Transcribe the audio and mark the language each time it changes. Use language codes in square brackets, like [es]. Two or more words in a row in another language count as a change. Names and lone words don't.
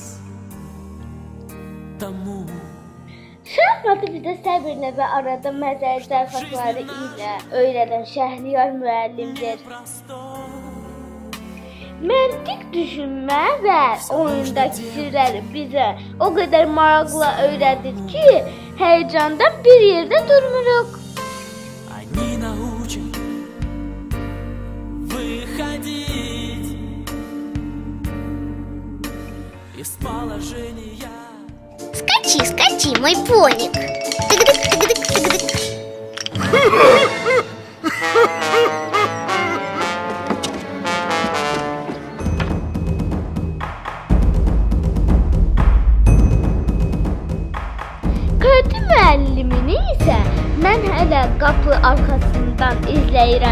[az] Şahmatı bizə səbirlə və arada məzəli zərfatları ilə öyrədən Şəhriyar müəllimdir. Məntiq düşünmə və oyundakı sirləri bizə o qədər maraqla öyrədir ki, heyecandan bir yerdə durmuruq. [ru] Скачи, скачи, мой поник. Тыгдык, тыгдык, тыгдык. [az] Qırdı müəllimini isə mən hələ qapı arxasından izləyirəm.